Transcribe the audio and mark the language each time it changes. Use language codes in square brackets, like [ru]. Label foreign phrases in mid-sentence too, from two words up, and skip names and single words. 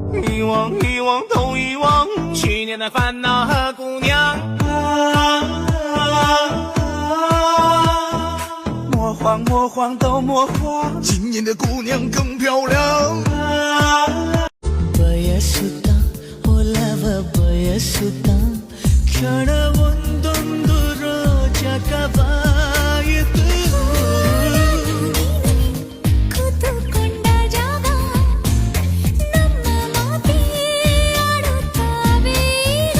[zh] 遗忘都遗忘去年的烦恼和姑娘。魔幻魔幻都魔幻，今年的姑娘更漂亮。 [kn] ಬಯಸುತ್ತ ಒಲವ ಬಯಸುತ್ತ ಕ್ಷಣವೊಂದೊಂದು ರೋಚಕವಾಯಿತು. ಕೂತುಕೊಂಡ ಜಾಗ ನಮ್ಮ ಮಾತೇ ಆಡುತ್ತಾವೆ ಈಗ.